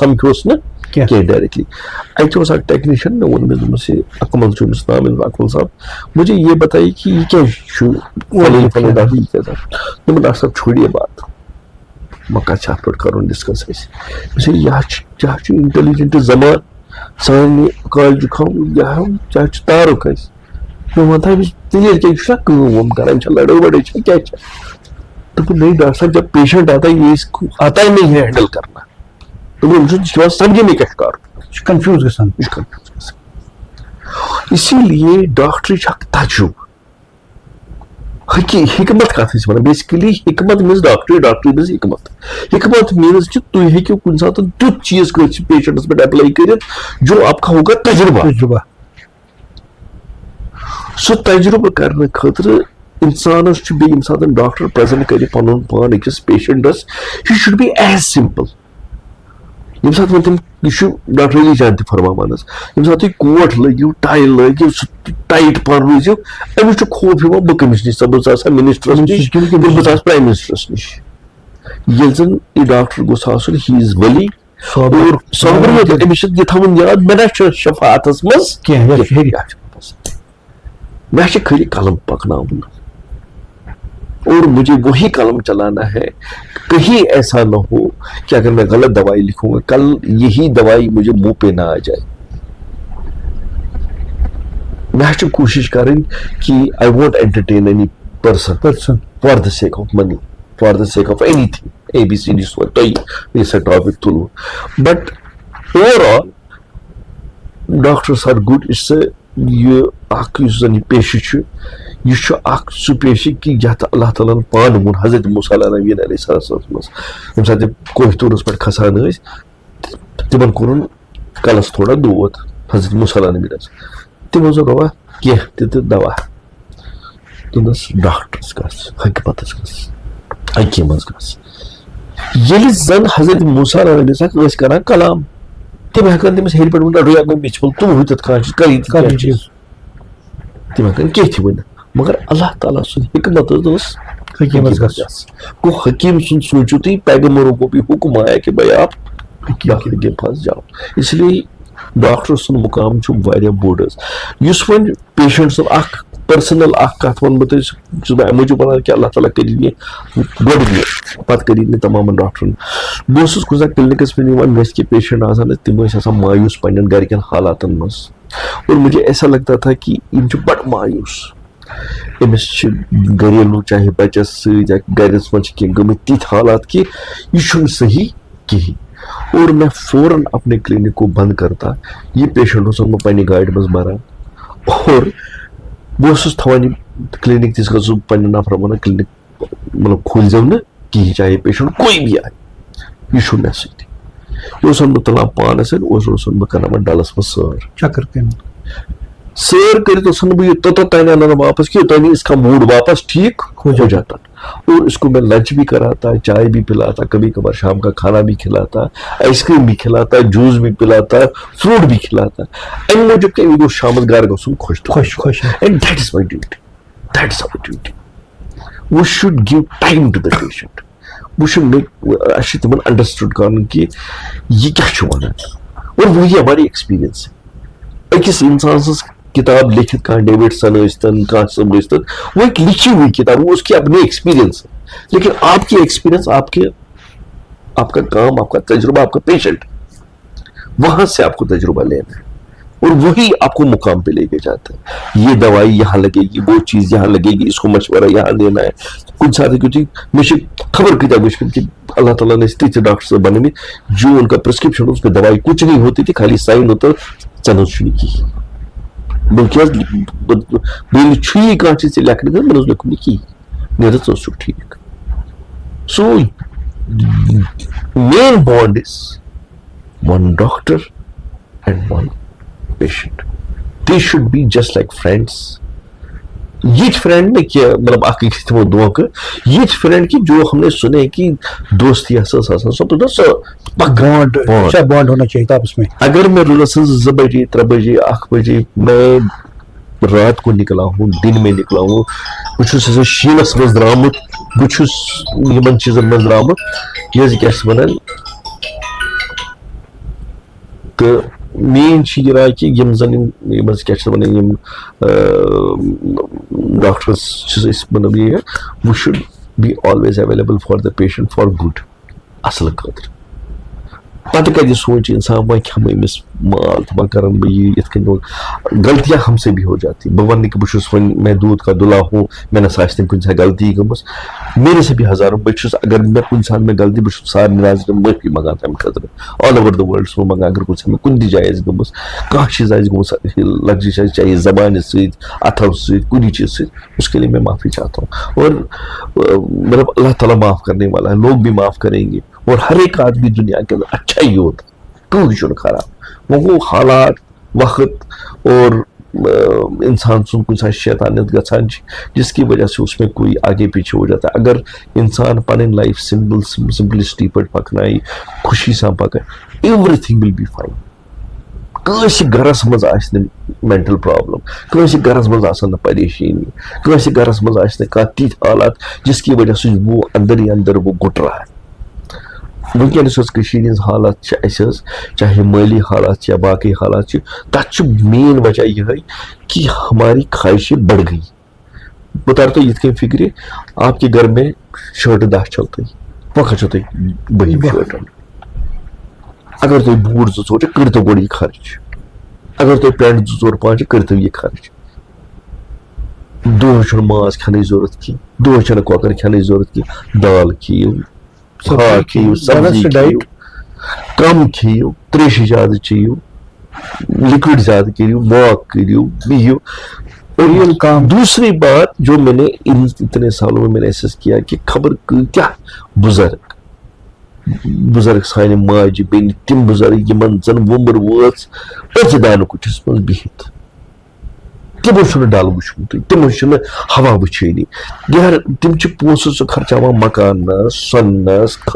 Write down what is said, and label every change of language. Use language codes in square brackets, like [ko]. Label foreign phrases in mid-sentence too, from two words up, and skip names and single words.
[ks] سمکھیوس نہٕ کینٛہہ ڈایریکٹلی اتہِ اوس اکھ ٹیکنیشین مےٚ ووٚن أمِس دوٚپمَس یہِ اکمل چھُ أمِس ناو اکمل صاحب [ur] مجھے یہ بتائیے کہ یہ کیا [ks] چھُ فلٲنۍ ڈاکٹر یہِ کیٛاہ دوٚپُن ڈاکٹر صٲب [ur] چھوڑیے بات [ks] وۄنۍ کَتھ چھِ اتھ پٮ۪ٹھ کرُن ڈسکس اَسہِ یہِ چھُ انٹیلیجنٹ زمان سانہِ کالجُک یہِ چھُ تارُک اَسہِ میں وَنہٕ أمِس تیٚلہِ کیٛاہ یہِ چھُنا کٲم وٲم کران أمِس چھا لڑٲے وڑٲے چھا کیٛاہ چھا دوٚپُن [ur] نہیں ڈاکٹر صاحب جب پیشنٹ آتا ہے یہ آتا ہی نہیں ہے ہینڈل کرنا [ks] دوٚپُن أمِس چھُ سمجھے مےٚ کیٛاہ چھُ کرُن یہِ چھُ کنفیوٗز گژھان [ur] اسی لیے [ks] ڈاکٹرٕچ اکھ تجرُبہٕ حکمت کتھ ٲسۍ ونان بیسکلی حکمت میٖنٕز ڈاکٹری میٖنٕز حکمت میٖنٕز کہ تُہۍ ہیٚکِو کُنہِ ساتہٕ تیُتھ چیٖز کٲنٛسہِ پیشنٹس پٮ۪ٹھ اپلاے کٔرِتھ [ur] جو آپ کا ہوگا تجربہ [ks] سُہ تجربہٕ کرنہٕ خٲطرٕ انسانس چھُ بیٚیہِ ییٚمہِ ساتہٕ ڈاکٹر پریزنٹ کرِ پنُن پان أکِس پیشنٹس [en] he should be as simple [ks] ییٚمہِ ساتہٕ وۄنۍ تِم یہِ چھُ ڈاکٹر علی جان تہِ فرماوان حظ ییٚمہِ ساتہٕ تُہۍ کوٹ لٲگِو ٹاے لٲگِو سُہ ٹایٹ پہن روٗزِو أمِس چھُ خوف یِوان بہٕ کٔمِس نِش بہٕ آسہٕ مِنسٹرس نِش بہٕ آسہٕ پرایم مِنسٹرس نِش ییٚلہِ زن یہِ ڈاکٹر گوٚژھ آسُن [en] he is [ks] ولی اور صبر أمِس چھُ یہِ تھاوُن یاد مےٚ نہ چھُ شفاعتس منٛز کینٛہہ میں چھُ خٲلی قلم پکناوُن [ur] اور مجھے وہی قلم چلانا ہے کہیں ایسا نہ ہو کہ اگر میں غلط دوائی لکھوں گا کل یہی دوائی مجھے منہ پہ نہ آ جائے [ks] میں چھُ کوشش کرٕنۍ کہ [en] I want entertain any person for the sake of money for the sake of anything [ks] اے بی سی ڈی تۄہہِ یہِ ٹاپک تُلو [en] but overall doctors are good it's [ks] یہِ اکھ یُس زن یہِ پیشہٕ چھُ یہِ چھُ اکھ سُہ پیشہٕ کہ یتھ اللہ تعالیٰ ہن پانہٕ ووٚن حضرت موسیٰ علیہ نبیٖنَ علیہ السلام منٛز ییٚمہِ ساتہٕ تِم کوہ طوٗرس پٮ۪ٹھ کھسان ٲسۍ تِمن کوٚرُن کلس تھوڑا دود حضرت موسیٰ علیہ نبیٖنس تِمو دوٚپ بابا کینٛہہ تہِ تہٕ دوا دوٚپنس ڈاکٹرس گژھ حکمتس گژھ حکیٖمس گژھ ییٚلہِ زن حضرت موسیٰ علیہ نبی ٲسۍ کران کلام تِم ہٮ۪کان تٔمِس ہیٚرِ پٮ۪ٹھ ؤنِتھ رُیا مےٚ چھُ تُم ہوٗتٮ۪تھ کانٛہہ چیٖز تِم ہٮ۪کان کینٛہہ تہِ ؤنِتھ مگر اللہ تعالیٰ سُنٛد حکمت ٲس حکیٖمس گژھ گوٚو حکیٖم سُنٛد سوٗنٛچِو تُہۍ [ur] پیغمبروں کو بھی حکم آیا کہ بھائی آپ ڈاکٹر کے پاس جاؤ اس لیے [ks] ڈاکٹر سُنٛد مقام چھُ واریاہ بوٚڑ حظ یُس وۄنۍ پیشنٹ سُنٛد اکھ پٔرسنل اکھ کتھ ونہٕ بہٕ تۄہہِ چھُس بہٕ امہِ موٗجوٗب ونان کہ اللہ تعالیٰ کٔرِنۍ یہِ گۄڈٕ مےٚ پتہٕ کٔرِنۍ یہِ تمامن ڈاکٹرن بہٕ اوسُس کُنہِ ساتہٕ کلنِکس پٮ۪ٹھ یِوان مےٚ ٲسۍ کینٛہہ پیشنٹ آسان تِم ٲسۍ آسان مایوٗس پننٮ۪ن گرِکٮ۪ن حالاتن منٛز [ur] اور مجھے ایسا لگتا تھا کہ [ks] یِم چھِ بڑٕ مایوٗس أمِس چھِ گریلوٗ چاہے بچس سۭتۍ یا گرس منٛز چھِ کینٛہہ گٔمٕتۍ تِتھۍ حالات کہ یہِ چھُنہٕ صحیح کہیٖنۍ [ur] اور میں فوراً اپنے کلینک کو بند کرتا یہ پیشنٹ [ks] اوسُس بہٕ پننہِ گاڑِ منٛز بران اور بہٕ اوسُس تھاوان یہِ کلینک تِژھ گژھُس پننٮ۪ن نفرن ونان کلینک مطلب کھوٗلزیو نہٕ کہیٖنۍ [ur] چاہے پیشنٹ کوئی بھی آے [ks] یہ چھُ مےٚ سۭتۍ یہِ اوسُن بہٕ تُلان پانَس سۭتۍ اوسُن بہٕ کران ڈلس منٛز سٲر چکر کن سیر کرت اوسن بہٕ یہ توٚتتھ آنا واپس کہ اوٚتانۍ [ur] اس کا موڈ واپس ٹھیک ہو جاتا اور اس کو میں لنچ بھی کراتا چائے بھی پلاتا کبھی کبھار شام کا کھانا بھی کھلاتا آئس کریم بھی کھلاتا جوس بھی پلاتا فروٹ بھی کھلاتا [ks] امہِ موٗجوٗب کہ أمۍ گوٚژھ شامس گرٕ گژھُن خۄش [en] and that is my duty that is our duty. We should give time to the patient. We should make [ks] اَسہِ چھُ تِمن انڈرسٹوڈ کرُن کہ یہ کیاہ چھُ ونان [ur] اور وہی ہماری ایکسپیرینس ہے [ks] أکِس انسان سٕنٛز کتاب لکھت کہاں ڈیوڈسن ٲسۍتن کہاں سب ٲسۍتن [ur] وہ ایک لکھی ہوئی کتاب وہ اس کی اپنی ایکسپیرینس ہے لیکن آپ کی ایکسپیرینس آپ کا کام آپ کا تجربہ آپ کا پیشنٹ وہاں سے آپ کو تجربہ لینا ہے اور وہی آپ کو مقام پہ لے کے جاتا ہے یہ دوائی یہاں لگے گی وہ چیز یہاں لگے گی اس کو مشورہ یہاں دینا ہے کچھ ساتھ کیونکہ مجھے خبر [ks] کتاب وچمت [ur] کہ اللہ تعالیٰ نے تیتھ ڈاکٹر صاحب بنمت جو ان کا پرسکرپشن اس پہ دوائی کچھ نہیں ہوتی تھی خالی سائن ہوتا [ks] ژٕ چھُنہٕ کِہیٖنۍ بلکہ بیٚیہِ چھُ یہِ کانٛہہ چیٖز ژےٚ لیکھنہٕ خٲطرٕ مےٚ اوس لیوٚکھمُت نہٕ کِہیٖنۍ نیرٕ ژٕ اوسُکھ ٹھیٖک [en] so main bond is one doctor and one patient. [ur] They should be just like friends. یہ فرینڈ نے کیا مطلب [ks] اکھ أکِس تِمو دھوکہٕ [ur] یہ فرینڈ کہ جو ہم نے سنے کہ دوستی ہسا سو بانڈ ہونا چاہیے آپس میں اگر میں روز 2 بجے 3 بجے 1 بجے میں رات کو نکلا ہوں [ks] دن میں نکلا ہوں بہٕ چھُس شیٖنس منٛز درٛامُت بہٕ چھُس یِمن چیٖزن منٛز درٛامُت یہِ کیاہ چھِ وَنان تہٕ مین چھِ یہِ راے کہ یِم زن یِم کیاہ چھِ وَنان یِم ڈاکٹرس چھِ أسۍ مطلب یہِ [en] we should always be available for the patient for good [ks] اصل خٲطرٕ پتہٕ کتہِ سونچہِ انسان وۄنۍ کھٮ۪مہٕ أمِس مال تہٕ وۄنۍ کرن بہٕ یہِ یِتھ کٔنۍ [ur] غلطیاں ہم سے بھی ہو جاتی [ks] بہٕ ونہٕ نہٕ کہ بہٕ چھُس وۄنۍ [ur] میں دودھ کا دُلا ہوں [ks] مےٚ نہ سا آسہِ نہٕ کُنہِ ساتہٕ غلطی گٔمٕژ [ur] میرے سے بھی ہزاروں [ks] بہٕ چھُس اگر مےٚ کُنہِ ساتہٕ مےٚ غلطی بہٕ چھُس سارنٕے نظرِ معٲفی منٛگان تمہِ خٲطرٕ [en] all over the world [ks] چھُس بہٕ منٛگان اگر کُنہِ ساتہٕ مےٚ کُنہِ تہِ جایہِ آسہِ گٔمٕژ کانٛہہ چیٖز آسہِ گوٚمُت لفظی آسہِ چاہے زبانہِ سۭتۍ اتھو سۭتۍ کُنہِ چیٖز سۭتۍ [ur] اس کے لیے میں معافی چاہتا ہوں اور مطلب اللہ تعالیٰ معاف کرنے والا ہے لوگ بھی معاف کریں گے اور ہر ایک آدمی دنیا کے اندر اچھا ہی ہوتا [ks] کوئی چھُنہٕ خراب [ur] وہ حالات وقت اور انسان [ks] سن کُنہِ ساتہٕ شیطانیت گژھان چھِ [ur] جس کی وجہ سے اس میں کوئی آگے پیچھے ہو جاتا ہے [ks] اگر انسان پنٕنۍ لائف سمپلسٹی پٲٹھۍ پکنایہِ خوشی سان پکنایہِ [en] everything will be fine [ks] کٲنٛسہِ گرس منٛز آسہِ نہٕ مینٹل پرابلم کٲنٛسہِ گرس منٛز آسن نہٕ پریشٲنی کٲنٛسہِ گرس منٛز آسہِ نہٕ کانٛہہ تِتھۍ حالات [ur] جس کی وجہ سے وہ اندر ہی اندر وہ گٹ رہا ہے [ks] وٕنکیٚنس یۄس کٔشیٖرِ ہِنٛز حالات چھِ اَسہِ حظ چاہے مٲلی حالات چھِ یا باقٕے حالات چھِ تتھ چھُ مین وجہ یِہے [ur] کہ ہماری خواہشیں بڑھ گئی [ks] بہٕ تارٕ تۄہہِ یِتھ کٔنۍ فکرِ [ur] آپ کے گھر میں [ks] شٲٹہٕ 10 چھو تۄہہِ وۄنۍ کھسو تۄہہِ 12 شٲٹ اَنٕنۍ اگر تۄہہِ بوٗٹھ 2-4 چھِ کٔرۍتو گۄڈٕ یہِ خرچ اگر تۄہہِ پٮ۪نٛٹ 2-4-5 چھِ کٔرۍتو یہِ خرچ دۄہس چھُنہٕ ماز کھٮ۪نٕچ ضوٚرتھ کینٛہہ دۄہس چھنہٕ کۄکر کھٮ۪نٕچ ضوٚرتھ کینٛہہ دال کھیٚیِو ہاک کھیٚیِو سبزی کھیٚیِو کم کھیٚیِو تریشہِ زیادٕ چیٚیِو لکوڈ زیادہ کریو واک کریو بہیو [ur] اور دوسری بات جو میں نے ان اتنے سالوں میں نے احساس کیا کہ خبر کیا [ks] بزرگ سانہِ ماجہِ بیٚنہِ تِم بزرگ یِمن زن وُمر وٲژ أژِ دانہٕ کُٹھِس منٛز بِہِتھ تِمو چھُنہٕ ڈل وٕچھمُتٕے تِمو چھُنہٕ ہوا وٕچھٲنی یار تِم چھِ پونٛسہٕ سُہ خرچاوان مکانس سۄنس